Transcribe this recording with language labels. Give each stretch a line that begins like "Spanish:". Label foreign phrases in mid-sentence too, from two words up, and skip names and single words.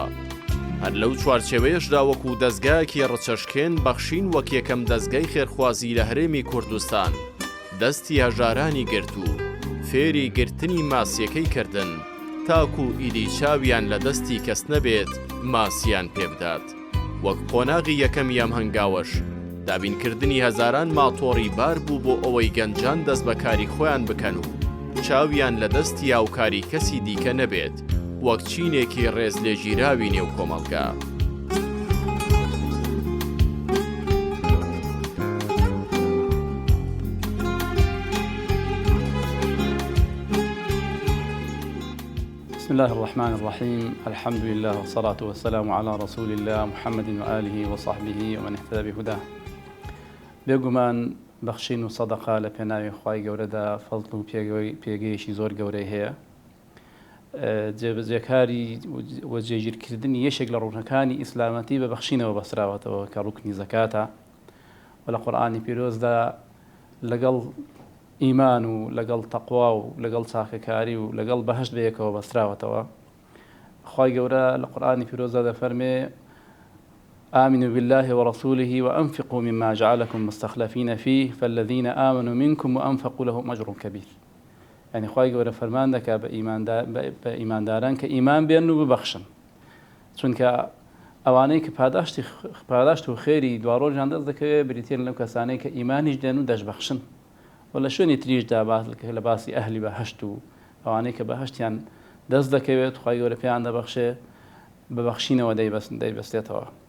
Central Kurdish: هەر لەو چوارچێوەیەشدا وەکو دەستگایەکی ڕەچەشکێن بەخشین وەک یەکەم دەستگای خێرخوازی لە هەرێمی کوردستان دەستی هەژارانی گرت و فێری گرتنی ماسیەکەی کردن تاکو ئیدی چاویان لە دەستی کەس نەبێت ماسیان پێبدات. وەک قۆناغی یەکەم یام هەنگاوەش دابینکردنی هەزاران ماتۆڕی بار بوو بۆ ئەوەی گەنجان دەست بە کاری خۆیان بکەن و چاویان لە دەستی هاوکاری کەسی دیکە نەبێت وەک چینێکی ڕێز لێژیراوی نێو کۆمەڵگا.
Arabic: بسم الله الرحمن الرحيم. الحمد لله والصلاة والسلام على رسول الله محمد وآله وصحبه ومن اهتدى بهداه.
Central Kurdish: بێگومان بەخشین و سەدەقا لە پێناوی خوای گەورەدا فەڵت و پێگەیشی زۆر گەورەی هەیە. جێبەجێکاری و جێگیرکردنی یەشێک لە ڕوونەکانی ئیسلامەتی بە بەخشینەوە بەسراوەتەوە کە ڕوکنی زەکاتە و لە قورئانی پیرۆزدا لەگەڵ ئیمان و لەگەڵ تەقوا و لەگەڵ چاکەکاری و لەگەڵ بەهەشت بەیەکەوە بەستراوەتەوە. خوای گەورە لە قورئانی پیرۆزدا دەفەرمێ
Arabic: آمنوا بالله ورسوله وأنفقوا مما جعلكم مستخلفين فيه فالذين آمنوا منكم وأنفقوا لهم أجر كبير.
Central Kurdish: يعني خوای گەورە فەرمان دەکا بە ئیمانداران کە ئیمان بێن و ببەخشن، چونکە ئەوانەی کە پاداشت و خێری دواڕۆژیان دەست دەکەوێت بریتێن لەو کەسانەی کە ئیمانیش دێن و دەشبەخشن و لە شوێنی تریشدا لە باسی ئەهلی بەهەشت و ئەوانەی کە بەهەشتیان دەست دەکەوێت خوای گەورە پێیان دەبەخشێ ببەخشینەوە دەیبەستێتەوە.